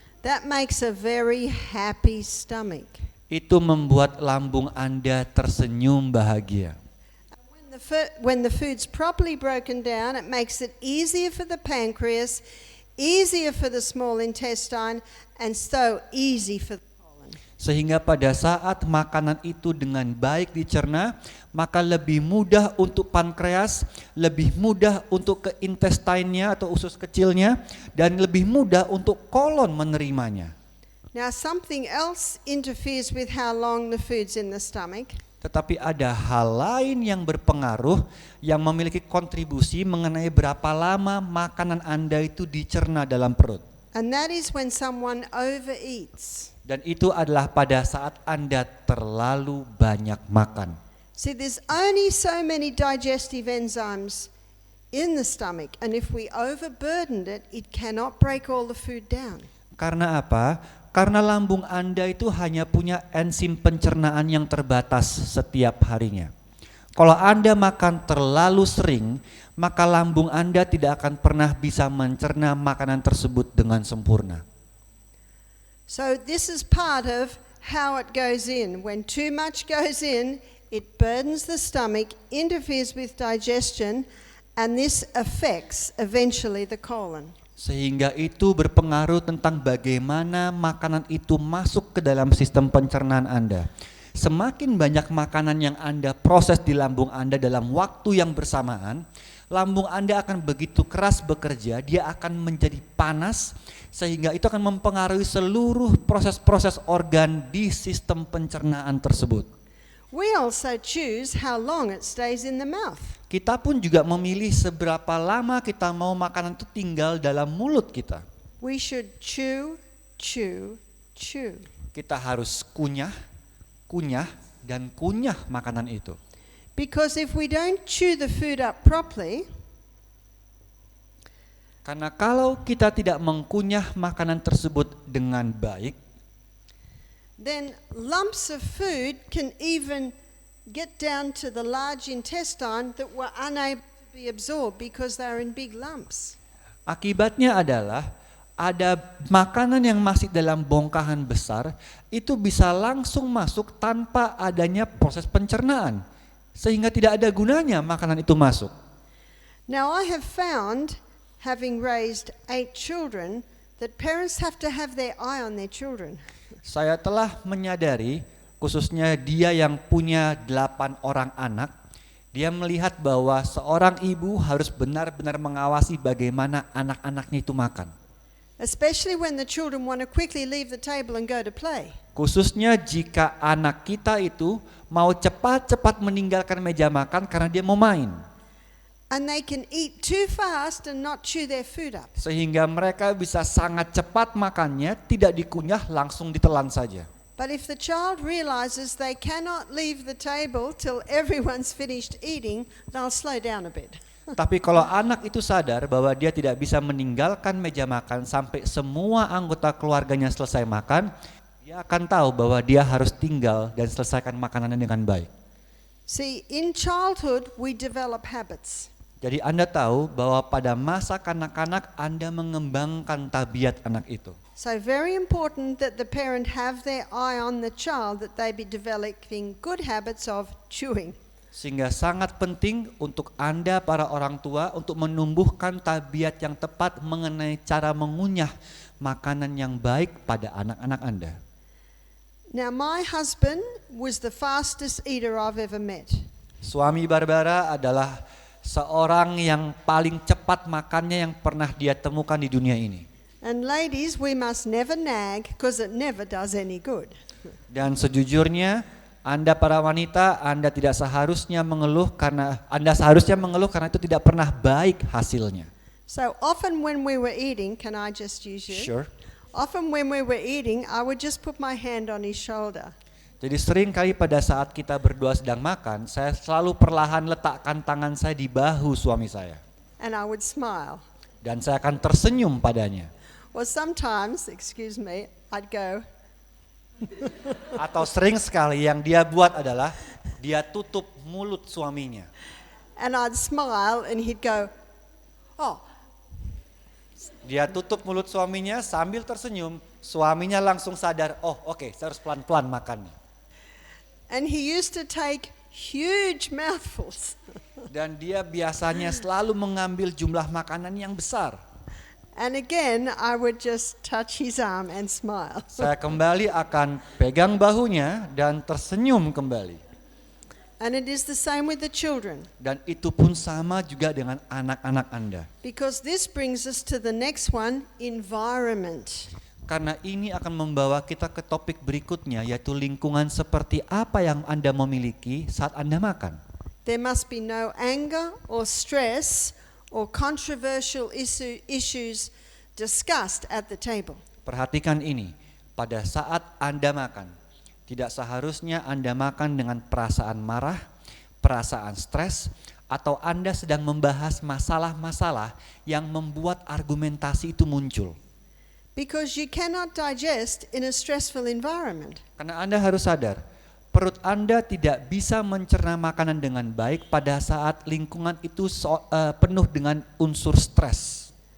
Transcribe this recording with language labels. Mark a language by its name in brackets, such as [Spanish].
[English] That makes a very happy stomach. [Indonesian] Itu membuat lambung Anda tersenyum bahagia. [English] When the food's properly broken down, it makes it easier for the pancreas, easier for the small intestine, and so easy for the colon. [Indonesian] Sehingga pada saat makanan itu dengan baik dicerna, maka lebih mudah untuk pankreas, lebih mudah untuk ke intestinenya atau usus kecilnya, dan lebih mudah untuk kolon menerimanya. [English] Now something else interferes with how long the food's in the stomach. [Indonesian] Tetapi ada hal lain yang berpengaruh, yang memiliki kontribusi mengenai berapa lama makanan Anda itu dicerna dalam perut. [English] And that is when someone overeats. [Indonesian] Dan itu adalah pada saat Anda terlalu banyak makan. [English] See, there's only so many digestive enzymes in the stomach, and if we overburdened it, it cannot break all the food down. [Indonesian] Karena apa? Karena lambung Anda itu hanya punya enzim pencernaan yang terbatas setiap harinya. Kalau Anda makan terlalu sering, maka lambung Anda tidak akan pernah bisa mencerna makanan tersebut dengan sempurna. [English] So this is part of how it goes in. When too much goes in, it burdens the stomach, interferes with digestion, and this affects eventually the colon. [Indonesian] Sehingga itu berpengaruh tentang bagaimana makanan itu masuk ke dalam sistem pencernaan Anda. Semakin banyak makanan yang Anda proses di lambung Anda dalam waktu yang bersamaan, lambung Anda akan begitu keras bekerja, dia akan menjadi panas, sehingga itu akan mempengaruhi seluruh proses-proses organ di sistem pencernaan tersebut. [English] We also choose how long it stays in the mouth. [Indonesian] Kita pun juga memilih seberapa lama kita mau makanan itu tinggal dalam mulut kita. [English] We should chew, chew, chew. [Indonesian] Kita harus kunyah, kunyah, dan kunyah makanan itu. [English] Because if we don't chew the food up properly, [Indonesian] karena kalau kita tidak mengkunyah makanan tersebut dengan baik, [English] then lumps of food can even get down to the large intestine that were unable to be absorbed because they're in big lumps. [Indonesian] Akibatnya adalah ada makanan yang masih dalam bongkahan besar itu bisa langsung masuk tanpa adanya proses pencernaan, sehingga tidak ada gunanya makanan itu masuk. [English] Now I have found, having raised 8 children, that parents have to have their eye on their children. [Indonesian] Saya telah menyadari, khususnya dia yang punya 8 orang anak, dia melihat bahwa seorang ibu harus benar-benar mengawasi bagaimana anak-anaknya itu makan. [English] Especially when the children want to quickly leave the table and go to play. [Indonesian] Khususnya jika anak kita itu mau cepat-cepat meninggalkan meja makan karena dia mau main. [English] And they can eat too fast and not chew their food up. [Indonesian] Sehingga mereka bisa sangat cepat makannya, tidak dikunyah, langsung ditelan saja. [English] But if the child realizes they cannot leave the table till everyone's finished eating, they'll slow down a bit. [Indonesian] Tapi kalau anak itu sadar bahwa dia tidak bisa meninggalkan meja makan sampai semua anggota keluarganya selesai makan, dia akan tahu bahwa dia harus tinggal dan selesaikan makanannya dengan baik. [English] See, in childhood we develop habits. [Indonesian] Jadi Anda tahu bahwa pada masa kanak-kanak Anda mengembangkan tabiat anak itu. [English] So very important that the parent have their eye on the child, that they be developing good habits of chewing. [Indonesian] Sehingga sangat penting untuk Anda para orang tua untuk menumbuhkan tabiat yang tepat mengenai cara mengunyah makanan yang baik pada anak-anak Anda. [English] Now my husband was the fastest eater I've ever met. [Indonesian] Suami Barbara adalah seorang yang paling cepat makannya yang pernah dia temukan di dunia ini. [English] And ladies, we must never nag because it never does any good. [Indonesian] Dan sejujurnya Anda para wanita, Anda tidak seharusnya mengeluh karena itu tidak pernah baik hasilnya. [English] So often when we were eating, can I just use you? Sure. Often when we were eating, I would just put my hand on his shoulder. [Indonesian] Jadi sering kali pada saat kita berdua sedang makan, saya selalu perlahan letakkan tangan saya di bahu suami saya. [English] And I would smile. [Indonesian] Dan saya akan tersenyum padanya. [English] Or sometimes, excuse me, I'd go, [Indonesian] Atau sering sekali yang dia buat adalah dia tutup mulut suaminya. [English] and I'd smile and he'd go, oh, [Indonesian] Dia tutup mulut suaminya sambil tersenyum, suaminya langsung sadar, oh oke, saya harus pelan-pelan makannya. [English] and he used to take huge mouthfuls. [Indonesian] Dan dia biasanya selalu mengambil jumlah makanan yang besar. [English] And again, I would just touch his arm and smile. [Indonesian] Saya kembali akan pegang bahunya dan tersenyum kembali. [English] And it is the same with the children, [Indonesian] Dan itu pun sama juga dengan anak-anak Anda. [English] because this brings us to the next one, environment. [Indonesian] Karena ini akan membawa kita ke topik berikutnya, yaitu lingkungan seperti apa yang Anda memiliki saat Anda makan. [English] There must be no anger or stress or controversial issues discussed at the table. [Indonesian] Perhatikan ini, pada saat Anda makan, tidak seharusnya Anda makan dengan perasaan marah, perasaan stres, atau Anda sedang membahas masalah-masalah yang membuat argumentasi itu muncul. [English] Because you cannot digest in a stressful environment. [Indonesian] Karena Anda harus sadar, perut Anda tidak bisa mencerna makanan dengan baik pada saat lingkungan itu penuh dengan unsur stres.